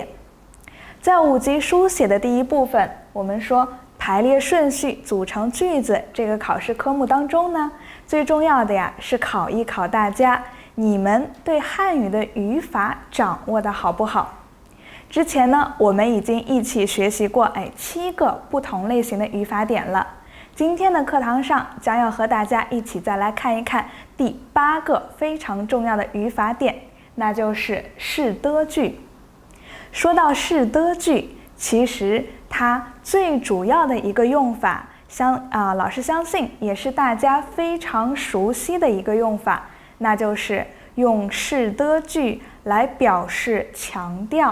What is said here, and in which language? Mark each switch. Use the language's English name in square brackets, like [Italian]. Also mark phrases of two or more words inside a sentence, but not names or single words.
[Chinese] 在5級書寫的第一部分，我們說排列順序組成句子這個考試科目當中呢，最重要的是考一考大家，你們對漢語的語法掌握的好不好？之前呢，我們已經一起學習過7個不同類型的語法點了。今天的課堂上將要和大家一起再來看一看第8個非常重要的語法點，那就是是的句。說到是的句，其實它最主要的一個用法，老師相信也是大家非常熟悉的一個用法，那就是用是的句來表示強調。